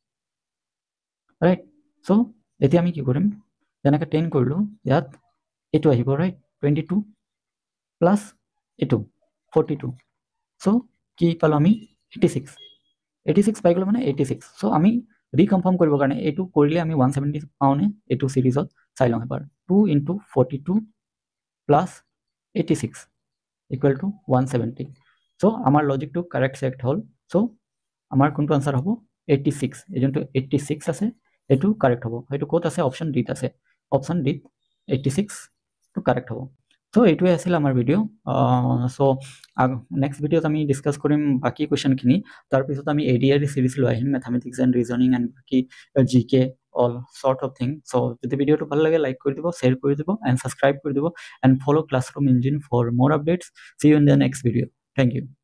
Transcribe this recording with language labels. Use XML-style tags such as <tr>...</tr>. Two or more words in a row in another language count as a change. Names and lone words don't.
<en>right so</en> <as>এতিয়া আমি কি কৰিম যেনেকৈ 10 কৰিলো ইয়াত এটো আহিব ৰাইট 22 প্লাস এটো 42 সো কি পালো আমি 86 পাই গলো মানে 86 সো আমি রিকনফার্ম কৰিব কাৰণে এটো কৰিলে আমি 170 পাওনে এটো সিরিজত চাই লওঁ এবাৰ</as> <en>2 into 42 plus 86 equal to 170 so</en> <as>আমাৰ লজিকটো কারেক্ট সেট হল so আমাৰ কোনটো আনসার হ'ব 86 এই যোনটো 86 আছে এটো কারেক্ট হ'ব এটো কোত আছে</as> <en>option D</en> <as>আছে</as> <en>option D</en> <as>86 টো কারেক্ট হ'ব so এইটোৱে আছিল আমাৰ ভিডিও so</as> <en>next videoত</en> <as>আমি ডিসকাস কৰিম বাকি কোৱেশ্চন খিনি তাৰ পিছত আমি এডিআৰ সিরিজ লৈ আহিম</as> <en>mathematics and reasoning and</en> <as>বাকি জিকে</as> <en>all sort of thing so</en> <as>যদি ভিডিওটো ভাল লাগে লাইক কৰি দিব শেয়ার কৰি দিব</as> <en>and subscribe</en> <as>কৰি দিব</as> <en>and follow classroom engine for more updates see you</en> <as>in the next video thank you</as>